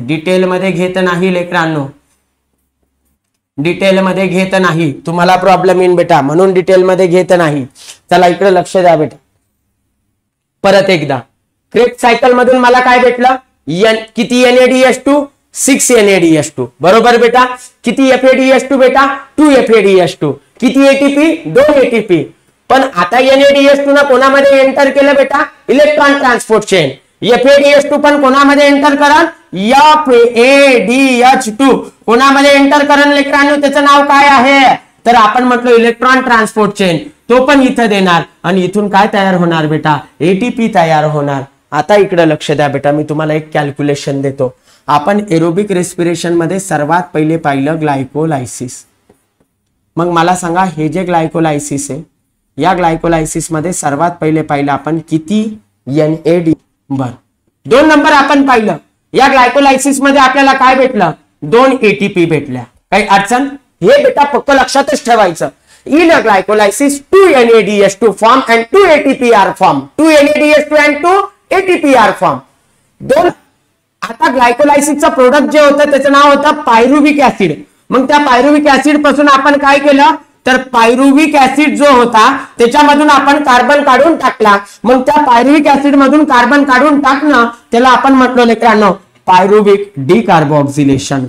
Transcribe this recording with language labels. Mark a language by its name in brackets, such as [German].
[Marathi] Detail मध्ये घेत नाही लेकरांनो, डिटेल मध्ये घेत नाही, तुम्हाला प्रॉब्लेम येईल बेटा, म्हणून डिटेल मध्ये घेत नाही. चला इकडे लक्ष द्या बेटा. परत एकदा क्रेब्स सायकल मधून मला काय भेटलं, किती NADH2, 6 NADH2. बरोबर बेटा. किती FADH2 बेटा, 2 FADH2. किती ATP, 2 ATP. पण आता NADH2 ना कोणामध्ये एंटर केलं बेटा, इलेक्ट्रॉन ट्रान्सपोर्ट चेन. FADH2 पण कोणामध्ये एंटर करा, FADH2 कोणामध्ये एंटर करण लेकरांनो, त्याचं नाव काय आहे, तर आपण म्हटलं इलेक्ट्रॉन ट्रान्सपोर्ट चेन. तो पण इथं देणार आणि इथून काय तयार होणार बेटा, ATP तयार होणार. आता इकडे लक्ष द्या बेटा, मी तुम्हाला एक कॅल्क्युलेशन देतो. आपण एरोबिक रेस्पिरेशन मध्ये सर्वात पहिले पाहिलं ग्लायकोलायसिस. मग मला सांगा, हे जे ग्लायकोलायसिस आहे, या ग्लायकोलायसिस मध्ये सर्वात पहिले पाहिलं आपण किती NAD. बर, 2 नंबर आपण पाहिलं, या ग्लायकोलायसिस मध्ये आपल्याला काय भेटलं, 2 ATP भेटल्या. काही अडचण, हे बेटा फक्त लक्षातच ठेवायचं. [English] In a glycolysis 2 NADH2 form and 2 ATP are formed. 2 NADH2 and 2 ATP are formed. 2. [Marathi] आता ग्लायकोलायसिसचं प्रोडक्ट जे होतं त्याचं नाव होतं पायरुविक ऍसिड. मग त्या पायरुविक ऍसिड पासून आपण काय केलं, तर पायरुविक ऍसिड जो होता त्याच्यामधून आपण कार्बन काढून टाकला. मग त्या पायरुविक ऍसिड मधून कार्बन काढून टाकणं त्याला आपण म्हटलं लेकरांनो पायरुविक डिकार्बोक्सिलेशन.